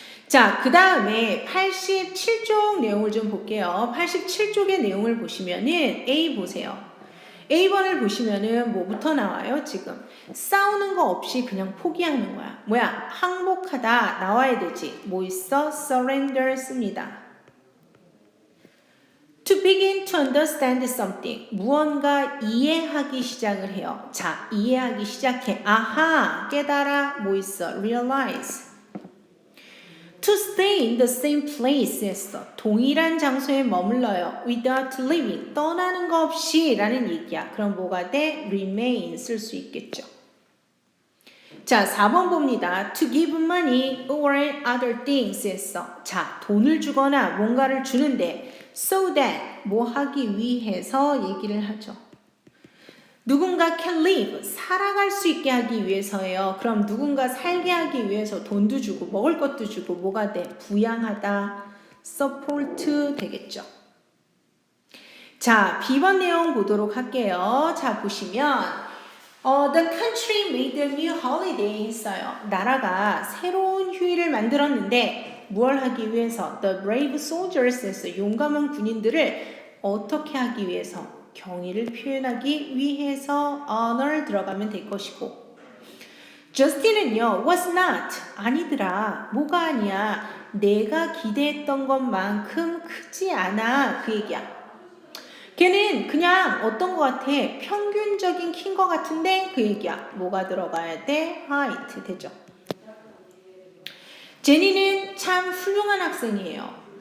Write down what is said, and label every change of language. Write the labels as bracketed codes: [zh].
[ko] 자, 그 다음에 87쪽 내용을 좀 볼게요. 87쪽의 내용을 보시면은 A 보세요. A번을 보시면은 뭐부터 나와요, 지금? 싸우는 거 없이 그냥 포기하는 거야. 뭐야? 항복하다 나와야 되지. 뭐 있어? surrender 씁니다. [en] To begin to understand something. [ko] 무언가 이해하기 시작을 해요. 자, 이해하기 시작해. 아하, 깨달아. 뭐 있어? realize. [en] To stay in the same place [ko] 했어. 동일한 장소에 머물러요. [en] Without leaving. [ko] 떠나는 거 없이 라는 얘기야. 그럼 뭐가 돼? remain 쓸 수 있겠죠. 자, 4번 봅니다. [en] To give money or other things [ko] 했어. 자, 돈을 주거나 뭔가를 주는데 [en] so that [ko] 뭐 하기 위해서 얘기를 하죠. 누군가 [en] can live, [ko] 살아갈 수 있게 하기 위해서예요. 그럼 누군가 살게 하기 위해서 돈도 주고 먹을 것도 주고 뭐가 돼? 부양하다, support 되겠죠. 자, B번 내용 보도록 할게요. 자, 보시면 [en] The country made a new holiday [ko] 했어요. 나라가 새로운 휴일을 만들었는데 뭘 하기 위해서? [en] The brave soldiers [ko] 했어요. 용감한 군인들을 어떻게 하기 위해서? 경의를 표현하기 위해서 honor 들어가면 될 것이고 저스틴은요, [en] was not. [ko] 아니더라. 뭐가 아니야. 내가 기대했던 것만큼 크지 않아. 그 얘기야. 걔는 그냥 어떤 것 같아. 평균적인 키인 것 같은데 그 얘기야. 뭐가 들어가야 돼? height 되죠. 제니는 참 훌륭한 학생이에요.